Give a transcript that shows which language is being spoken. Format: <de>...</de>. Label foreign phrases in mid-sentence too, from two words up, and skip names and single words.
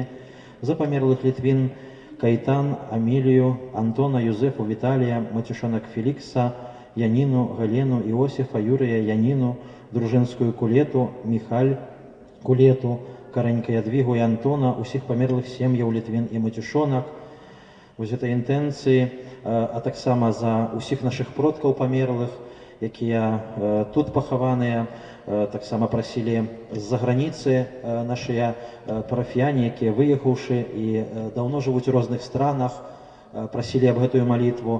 <be>За померлых Литвин, Кайтан, Амилию, Антона, Юзефу, Виталия, Матюшонок Феликса, Янину, Галену, Иосифа, Юрия, Янину, Дружинскую Кулету, Михаль, Кулету, Каренька Ядвигу и Антона, усіх померлых сем'яў Літвін і Матюшонак. Вось гэтай інтэнцыі, а таксама за усіх наших продкаў памерлых, якія тут пахаваныя, таксама прасілі з-за граніцы нашыя парафіяне, якія выехаўшы і даўно жывуць у розных странах, прасілі аб гэтую малітву.</be>